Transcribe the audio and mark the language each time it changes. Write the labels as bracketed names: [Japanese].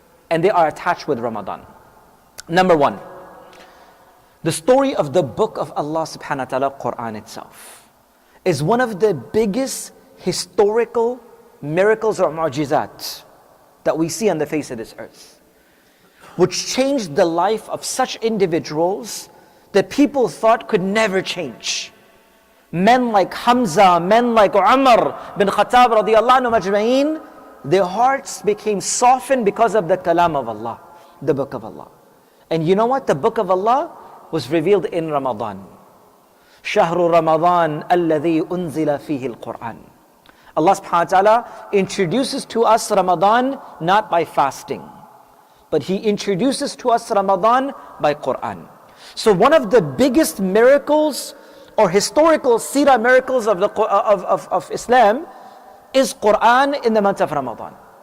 [English] And they are attached with Ramadan. Number 1, the story of the book of Allah subhanahu wa ta'ala, Quran itself, is one of the biggest historical miracles or mu'jizat that we see on the face of this earth, which changed the life of such individuals that people thought could never change. Men like Hamza, men like Umar bin Khattab radiallahu anhu majma'een, their hearts became softened because of the kalam of Allah, the book of Allah. And you know what? The book of Allah was revealed in Ramadan. [Arabic] شهر رمضان الذي أنزل فيه القرآن. [English] Allah subhanahu wa ta'ala introduces to us Ramadan not by fasting, but He introduces to us Ramadan by Quran. So one of the biggest miracles or historical seerah miracles of Islam is Quran in the month of Ramadan.